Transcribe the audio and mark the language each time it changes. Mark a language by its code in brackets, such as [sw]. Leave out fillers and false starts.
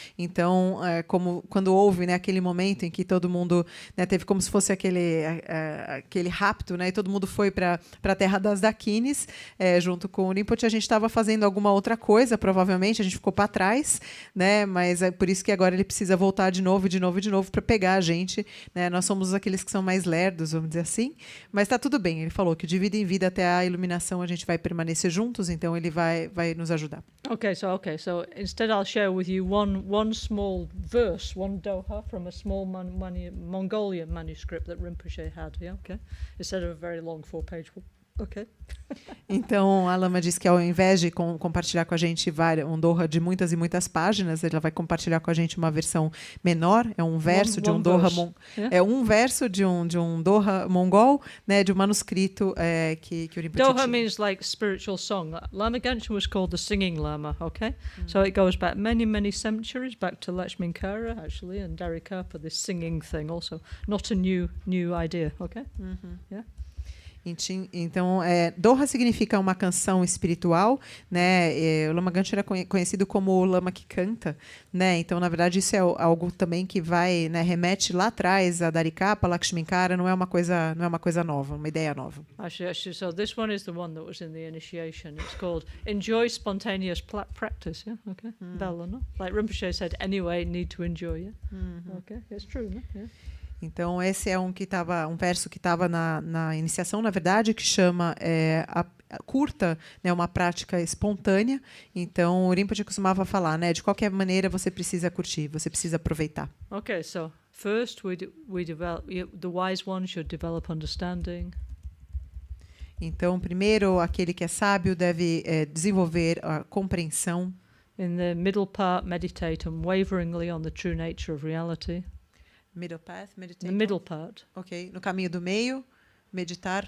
[pt] Então, como quando houve, né, aquele momento em que todo mundo, né, teve como se fosse aquele rapto, né, e todo mundo foi para a terra das Dakinis, junto com o Rinpoche, a gente estava fazendo alguma outra coisa, provavelmente a gente ficou para trás, né, mas é por isso que agora ele precisa voltar de novo para pegar a gente, né. Nós somos aqueles que são mais lerdos, vamos dizer assim, mas está tudo bem. Ele falou que de vida em vida até a iluminação a gente vai permanecer juntos, então ele vai nos ajudar. [en] Okay, so instead I'll share with you one small verse, one doha from a small Mongolian manuscript that Rinpoche had, yeah, okay? Instead of a very long 4-page book. Okay. [pt] Então, a Lama diz que ao invés de compartilhar com a gente um doha de muitas e muitas páginas, ela vai compartilhar com a gente uma versão menor, é um verso de um doha, é um verso de um doha mongol, né, de um manuscrito que o Rinpoche [en] Doha means like spiritual song. Lama Gangchen was called the singing Lama, okay? So it goes back many centuries, back to Lakshminkara actually, and Dharikapa, this singing thing also. Not a new idea, okay? Yeah. [pt] Então, Doha significa uma canção espiritual, né? O Lama Gangchen era conhecido como o Lama que canta, né? Então, na verdade, isso é algo também que vai, né, remete lá atrás a Dharikapa, Lakshminkara, não é uma coisa nova, uma ideia nova. [en] Actually, so this one is the one that was in the initiation. It's called Enjoy Spontaneous Practice, yeah? Okay. Bella, no? Like Rinpoche said, anyway, need to enjoy, yeah? Okay, it's true, no? Yeah. [pt] Então, esse é um verso que estava na iniciação, na verdade, que chama a curta, né, uma prática espontânea. Então, o Rinpoche costumava falar, né, de qualquer maneira você precisa curtir, você precisa aproveitar. [en] Okay, so first we develop, the wise one should develop understanding. [pt] Então, primeiro, aquele que é sábio deve desenvolver a compreensão. [en] In the middle part, meditate unwaveringly on the true nature of reality. Middle path, meditate. The middle part. Ok. [pt] No caminho do meio, meditar.